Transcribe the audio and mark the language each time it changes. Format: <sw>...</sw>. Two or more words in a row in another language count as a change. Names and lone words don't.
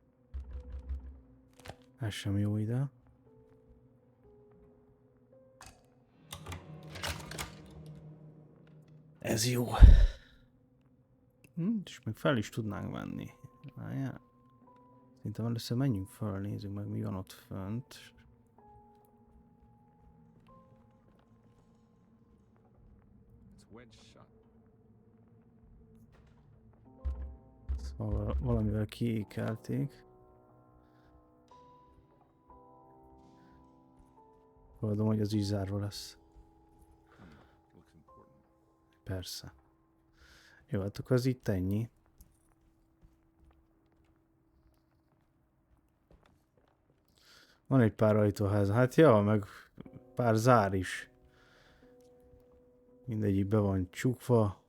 <hu>Ez sem jó ide. Ez jó. És még fel is tudnánk menni. Várjál. Szerintem először menjünk fel, nézzük meg mi van ott fönt.</hu> <en>It's wedged shut.</en> <hu>Szóval valamivel kiékelték. Gondolom, hogy az is zárva lesz.</hu> <en>Looks important.</en> <hu>Persze. Jó, hát akkor az itt ennyi. Van egy pár ajtóház. Hát ja, meg pár zár is. Mindegyik be van csukva.</hu>